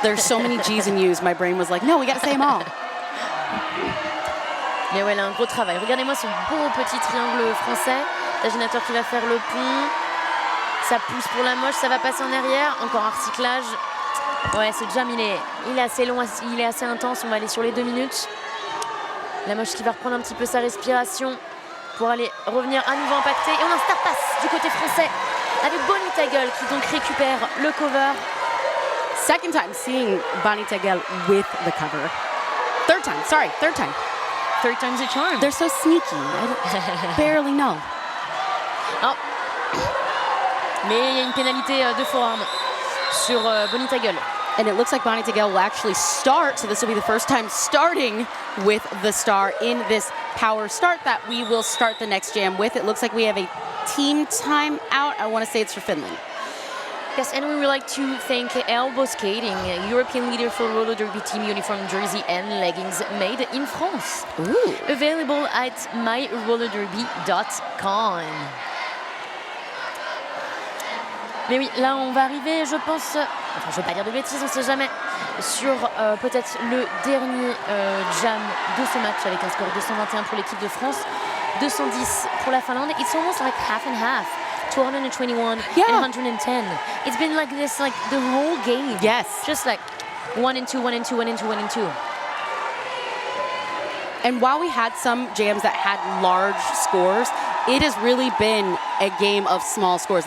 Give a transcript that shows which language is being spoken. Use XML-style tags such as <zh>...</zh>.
<en>There's so many G's and U's. My brain was like, no, we got to say them all.</en> <fr>Mais ouais, là, un gros travail. Regardez-moi ce beau petit triangle français. Tajinator qui va faire le pont. Ça pousse pour Limoges, ça va passer en arrière. Encore un recyclage. Ouais, ce jam, il est assez long, il est assez intense. On va aller sur les 2 minutes. Limoges qui va reprendre un petit peu sa respiration pour aller revenir à nouveau impacté. Et on a un star pass du côté français avec Bonita gueule qui donc récupère le cover.</fr> <en>Second time seeing Bonita gueule with the cover. Third time. Third time's a charm. They're so sneaky. I barely know. Oh.</en> <fr>Mais il y a une pénalité de forearm sur Bonita gueule.</fr> <en>And it looks like Bonita gueule will actually start, so this will be the first time starting with the star in this power start that we will start the next jam with. It looks like we have a team timeout. I want to say it's for Finland. Yes, and we would like to thank Elbow Skating, a European leader for roller derby team uniform, jersey and leggings made in France. Ooh. Available at myrollerderby.com.</en> <fr>Mais oui, là on va arriver, je pense, enfin je veux pas dire de bêtises, on sait jamais, sur peut-être le dernier jam de ce match avec un score 221 pour l'équipe de France, 210 pour la Finlande.</fr> <en>It's almost like half and half. 221 Yeah. and 110. It's been like this like the whole game. Yes. Just like 1 and 2, 1 and 2, 1 and 2, 1 and 2. And while we had some jams that had large scores, it has really been a game of small scores.</en>